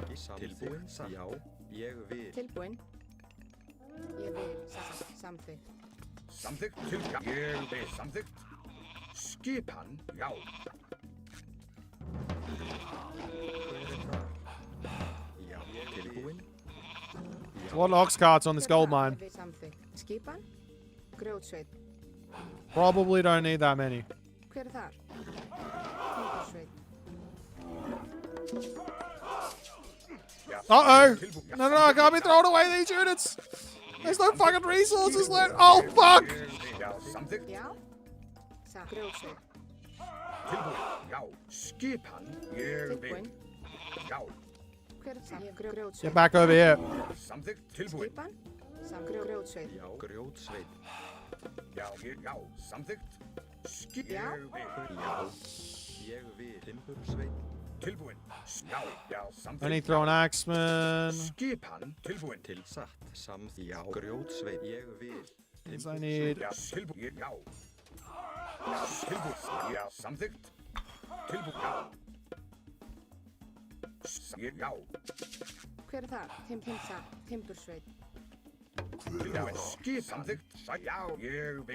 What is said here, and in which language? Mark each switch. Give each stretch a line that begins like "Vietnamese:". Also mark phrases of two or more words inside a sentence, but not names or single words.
Icelandic: tilbúin, já, ég vil. Tilbúin. Ég vil. Satt. Samþykkt. Samþykkt. Til. Já. Ég vil. Samþykkt. Skipan. Já. Já, tilbúin.
English: What ox carts on this gold mine?
Icelandic: Ég vil. Samþykkt. Skipan. Grjótsveit.
English: Probably don't need that many.
Icelandic: Hver er þar? Timbursveit. Uh-oh!
English: No, I can't be throwing away these units! There's no fucking resources left! Oh, fuck!
Icelandic: Já. Samþykkt. Já. Satt. Grjótsveit. Tilbúin. Já. Skipan. Ég vil. Tilbúin. Já. Hver er það? Grjótsveit.
English: Get back over here.
Icelandic: Samþykkt. Tilbúin. Skipan. Grjótsveit. Já, grjótsveinn. Já. Já. Samþykkt. Já. Ég vil. Já, ég vil. Timbursveinn. Tilbúin. Já. Já. Samþykkt.
English: I need to throw an axeman.
Icelandic: Skipan. Tilbúin. Til satt, já, grjótsveinn. Ég vil.
English: Things I need.
Icelandic: Já. Tilbúin. Já. Tilbúin. Já. Samþykkt. Tilbúin. Já. Já. Hver er það? Timbursveit. Tilbúin. Skip. Samþykkt. Já. Ég vil.